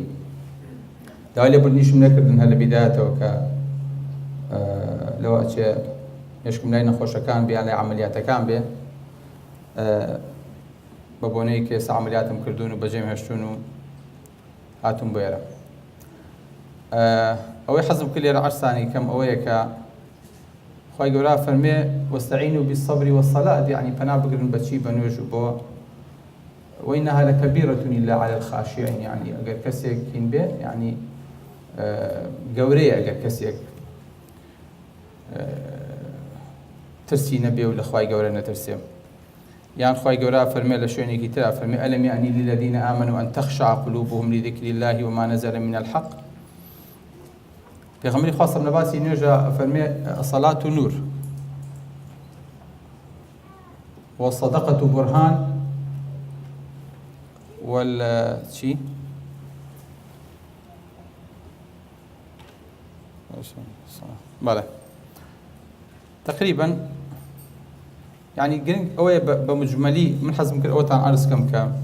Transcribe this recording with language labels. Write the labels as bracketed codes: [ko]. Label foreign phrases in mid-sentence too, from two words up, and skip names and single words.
[ckb] داوای لێبوردنیشم نەکردن هەر لە بیدایەتەوە کە لەوە ئەچێ نوێژکم لای نەخۆشەکان بێ یان لای عەمەلیاتەکان بێ، بە بۆنەی کە ئێستا عەمەلیاتم کردوون و بەجێم هێشتوون و هاتووم بۆ ئێرە. ئەوەی حەزم کرد لێرە عەرزتانی کەم ئەوەیە کە خوای گەورە فەرمێ [ar] وەستەعینوا بالصەبر والصەلاة، [ckb] یعنی پەنا بگرن بەچی؟ بە نوێژ و بۆ [ar] وإنها لكبيرة إلا على الخاشعين، [ckb] يعني ئەگەر کەسێک هین بێ یعنی گەورەیە ئەگەر کەسێک ترسی نەبێ و لە خوای گەورە نەترسێ. یان خوای گەورە فەرمێ لە شوێنێکی ترا فەرمێ [ar] ئەلەم یعنی للذین آمنوا أن تخشع قلوبهم لذكر الله وما نزل من الحق. [ckb] پێغەمبەری خوا سەڵ لە باسی نوێژە فەرمێ [ar] الصلاة نور والصدقة برهان [ckb] چی؟ بەڵێ تقریبا يعني گرنگ ئەوەیە بە مجمەلی من حەزم کرد ئەوەتان عەرز کەم کە